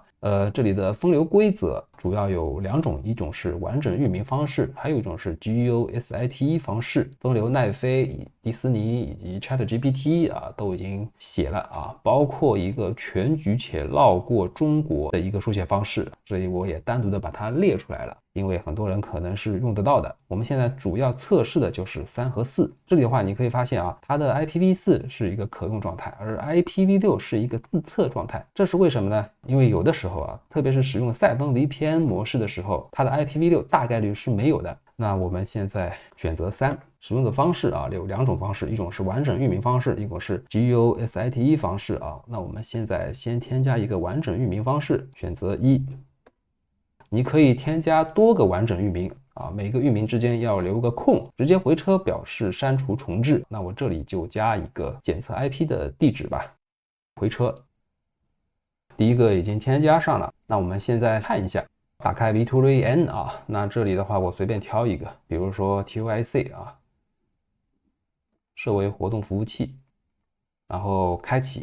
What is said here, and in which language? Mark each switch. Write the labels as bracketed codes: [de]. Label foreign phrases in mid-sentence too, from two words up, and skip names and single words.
[zh] 這裡的分流規則主要有2種，一種是完整域名方式，還有一種是 GEOSITE 方式。分流奈飞、迪斯尼以及 ChatGPT 啊都已經寫了啊，包括一個全局且繞過中國的一個书寫方式，這裡我也單獨的把它列出来了。因為很多人可能是用得到的。我們現在主要測試的就是3和4。這裡的話，你可以發現啊，它的 IPv4 是一個可用狀態，而 IPv6 是一個自測狀態。這是為什麼呢？因為有的時候啊，特別是使用賽風 VPN 模式的時候，它的 IPv6 大概率是沒有的。那我們現在選擇3，使用的方式啊有2種方式，一種是完整域名方式，一种是 GEOSITE 方式啊。那我們现在先添加一個完整域名方式，選擇1。你可以添加多個完整域名啊，每個域名之間要留個空，直接回車表示刪除重置。那我這裡就加一個檢測 IP 的地址吧，回車。第一個已經添加上了，那我們現在看一下，打開 VToolN 啊，那這裡的話我隨便挑一個，比如說 TUIC 啊，設為活動服務器，然後開啟。